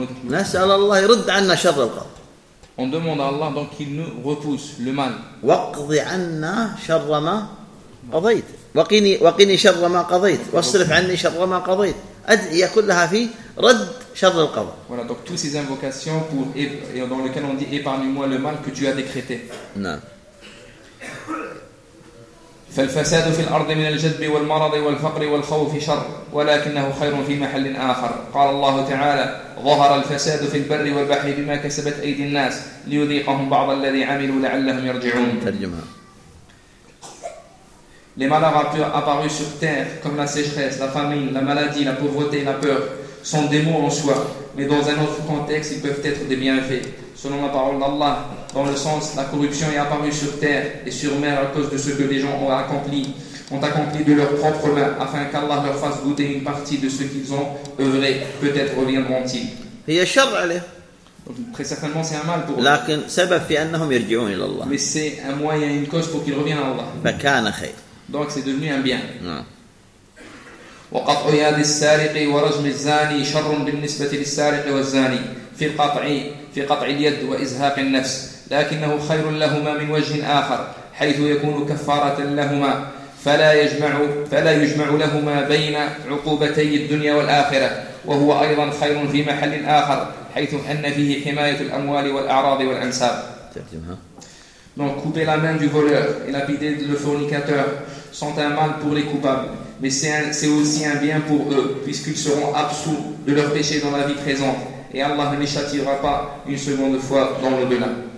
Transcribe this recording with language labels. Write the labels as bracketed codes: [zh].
[ar] نسأل الله يرد عنا شر القضاء. [fr] On demande à Allah donc qu'il nous repousse le mal. [ar] وقضي عنا شر ما قضيت. وقني شر ما قضيت. واصرف عني شر ما قضيت. أدعي كلها في رد شر القضاء. [fr] Voilà donc toutes ces invocations pour et dans lequel on dit épargne-moi le mal que tu as décrété. [ar] نعم. فالفساد في الأرض من الجذب والمرض والفقر والخوف شر، ولكنه خير في محل آخر. قال الله تعالى: ظهر الفساد في البر والبحر بما كسبت أيدي الناس ليذيقهم بعض الذي عملوا لعلهم يرجعون. ترجمة. [fr] Les malheurs apparus sur terre, comme la sécheresse, la famine, la maladie, la pauvreté, la peur, sont des mots en soi, mais dans un autre contexte, ils peuvent être des bienfaits. Selon la parole d'Allah, dans le sens, la corruption est apparue sur terre et sur mer à cause de ce que les gens ont accompli de leurs propres mains, afin qu'Allah leur fasse goûter une partie de ce qu'ils ont œuvré. Peut-être reviendront-ils. Il y a [ar] شر عليه. [fr] Donc, très certainement, c'est un mal pour [ar] لكن, [fr] eux. [ar] سبب في أنهم يرجعون إلى الله. [fr] Mais c'est un moyen, une cause pour qu'ils reviennent à Allah. [ar] فكان خير. [fr] Donc, c'est devenu un bien. Non. [ar] وقطع يد السارق ورجم الزاني شر بالنسبة للسارق والزاني في قطع اليد وإزهاق النفس، لكنه خير لهما من وجه آخر، حيث يكون كفارة لهما، فلا يجمع لهما بين عقوبتي الدنيا والآخرة، وهو أيضا خير في محل آخر، حيث أن فيه حماية الأموال والأعراض والأنساب. [fr] Donc couper la main du voleur et lapider le fornicateur sont un mal pour les coupables, mais c'est aussi un bien pour eux, puisqu'ils seront absous de leurs péchés dans la vie présente, et Allah ne les châtiera pas une seconde fois dans l'au-delà.